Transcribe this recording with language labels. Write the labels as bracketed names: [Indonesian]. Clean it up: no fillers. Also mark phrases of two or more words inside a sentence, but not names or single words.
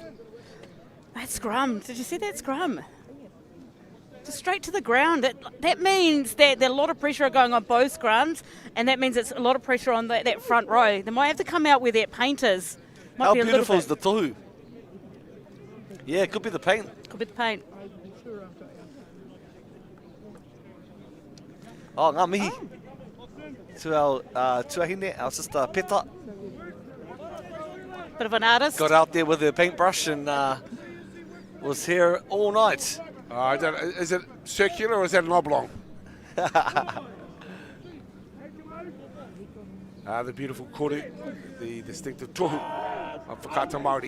[English] That scrum, did you see that scrum? Just straight to the ground. That means that there's a lot of pressure going on both scrums, and that means it's a lot of pressure on that front row. They might have to come out with their painters. How beautiful is the tohu? Yeah, it could be the paint. Could be the paint. [Māori] Oh, ngā mihi. [English] To our tuahine, our sister Peta. Bit of an artist. Got out there with her paintbrush and was here all night. I don't know, is it circular or is that an oblong? The beautiful kore, the distinctive tohu of Whakata Māori.